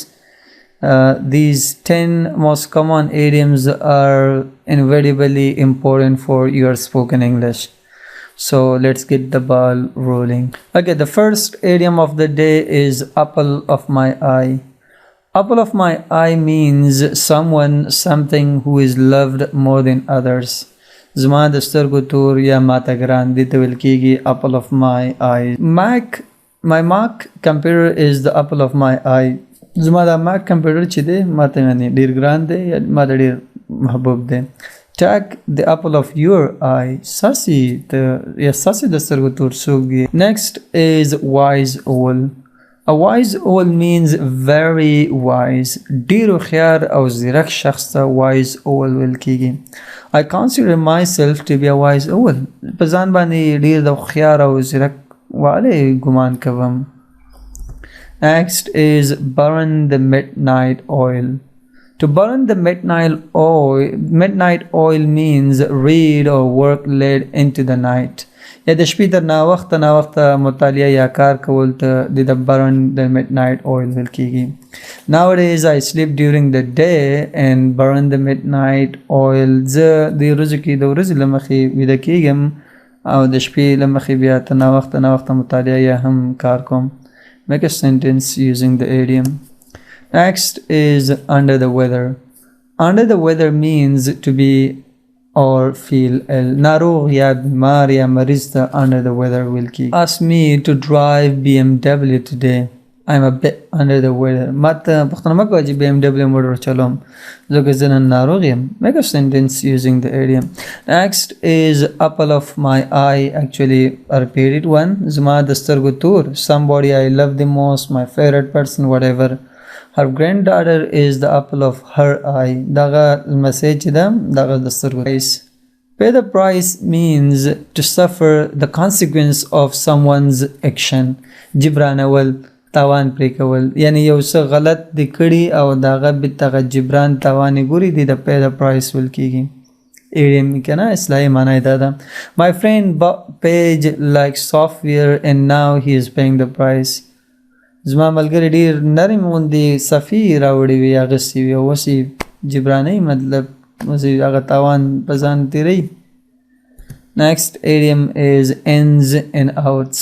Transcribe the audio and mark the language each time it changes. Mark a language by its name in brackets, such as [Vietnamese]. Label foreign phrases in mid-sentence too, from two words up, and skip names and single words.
[English] These 10 most common idioms are invariably important for your spoken English. So let's get the ball rolling. Okay, the first idiom of the day is apple of my eye. Apple of my eye means someone, something who is loved more than others. [Pashto] زما د سترګو تور یا ماته ګران دي ته ویل کېږي [English] apple of my eye. My Mac computer is the apple of my eye. [Pashto] زما دا Mac computer چې دی ماته یعنی ډېر ګران دی یا ماته ډېر محبوب دی. [English] Take the apple of your eye. [Pashto] ساسي یا ساسي د سترګو تور څوک دی. [English] Next is wise owl. A wise owl means very wise. [Pashto] ډیر هوښیار او زیرک شخص ته [English] wise owl [Pashto] ویل کېږي. [English] I consider myself to be a wise owl. [Pashto] په ځان باندې ډیر د هوښیار او زیرک والی ګمان کوم. [English] Next is burn the midnight oil. To burn the midnight oil means read or work late into the night. [Pashto] یا د شپې تر ناوخته مطالعه یا کار کول ته د [English] burn the midnight oil [Pashto] ویل کېږي. [English] Nowadays I sleep during the day and burn the midnight oil. [Pashto] زه د ورځې کې د ورځې له مخې ویده کېږم او د شپې له مخې بیا ته ناوخته مطالعه یا هم کار کوم. [English] Make a sentence using the idiom. Next is under the weather. Under the weather means to be or feel ill. [Pashto] ناروغ یا بیمار یا مریض ته [English] under the weather [Pashto] ویل کېږي. [English] Ask me to drive BMW today. I'm a bit under the weather. [Pashto] ما ته پوښتنه مه کوه چې BMW موټر چلوم ځکه زه نن ناروغ یم. [English] Make a sentence using the idiom. Next is apple of my eye. Actually a repeated one. [Pashto] زما د سترګو تور. [English] Somebody I love the most, my favorite person, whatever. Her granddaughter is the apple of her eye. [Pashto] دغه لمسی چې ده دغه د سترګو. [English] Pay the price means to suffer the consequence of someone's action. [Pashto] جبرانول تاوان پرې کول یعنی یو څه غلط دی کړي او دغه دغه جبران تاوان یې ګوري دی د [English] pay the price [Pashto] ویل کېږي. ایډیم که نه اصلاحي معنی دا ده. [English] My friend paid like software and now he is paying the price. [Pashto] زما ملګری ډېر نرم غوندې صفي راوړې وي اغوستې وي او اوس یې جبرانوي مطلب اوس یې هغه تاوان په ځان تېروي. [English] Next idiom is ins and outs.